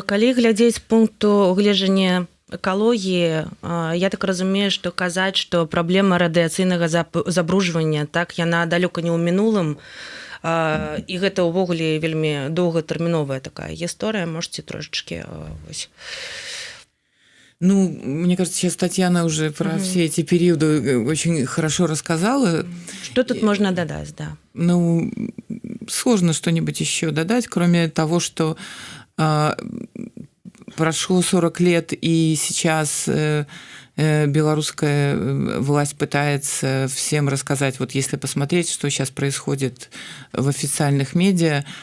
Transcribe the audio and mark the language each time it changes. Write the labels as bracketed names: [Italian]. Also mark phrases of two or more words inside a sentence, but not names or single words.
[Belarusian] Калі глядзець пункту гледжання экалогіі, я так разумею, што казаць, што праблема радыяцыйнага забруджвання, так, яна далёка не ў мінулым, і гэта ўвогуле вельмі доўгатэрміновая такая гісторыя, [Russian] можете трошечки [Belarusian] вось. [Russian] Ну, мне кажется, сейчас Татьяна уже про все эти периоды очень хорошо рассказала. Что тут можно додать, да? Ну, сложно что-нибудь еще додать, кроме того, что прошло 40 лет, и сейчас белорусская власть пытается всем рассказать, вот если посмотреть, что сейчас происходит в официальных медиа,